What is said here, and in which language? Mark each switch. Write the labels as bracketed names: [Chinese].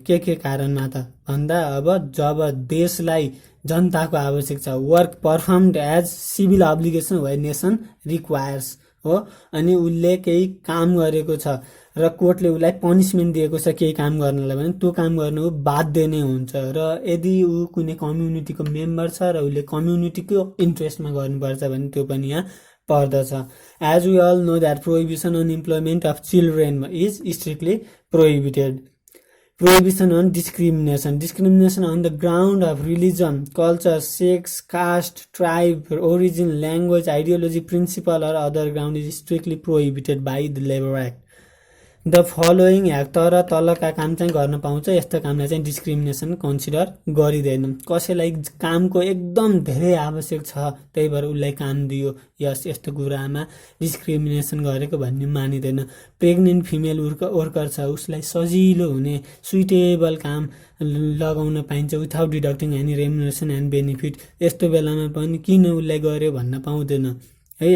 [Nepali] के कारणमा त भन्दा अब जब देशलाई जनताको आवश्यक छ, [English] work performed as civil obligation way nation requires [Nepali] हो, अनि उसले केही काम गरेको छ र कोर्टले उसलाई पनिसमेन्ट दिएको छ केही काम गर्नलाई भने त्यो काम गर्नु बाध्य नै हुन्छ। र यदि ऊ कुनै कम्युनिटीको मेम्बर छ र उसले कम्युनिटीको इन्ट्रेस्टमा गर्नुपर्छ भने त्यो पनि यहाँ पर्दछ। [English] As we all know that prohibition on employment of children is strictly prohibited. Prohibition on discrimination. Discrimination on the ground of religion, culture, sex, caste, tribe, origin, language, ideology, principle or other ground is strictly prohibited by the Labor Act. The following act, [Nepali] तर तलका काम चाहिँ गर्न पाउँछ, यस्तो कामलाई चाहिँ discrimination consider गरिँदैन। कसैलाई कामको एकदम धेरै आवश्यक छ त्यही भएर उसलाई काम दियो, यस यस्तो कुरामा डिस्क्रिमिनेसन गरेको भन्ने मानिँदैन। प्रेग्नेन्ट फिमेल वर्कर छ, उसलाई सजिलो हुने सुइटेबल काम लगाउन पाइन्छ [English] without deducting any remuneration and benefit, [Nepali] यस्तो बेलामा पनि किन उसलाई गर्यो भन्न पाउँदैन है।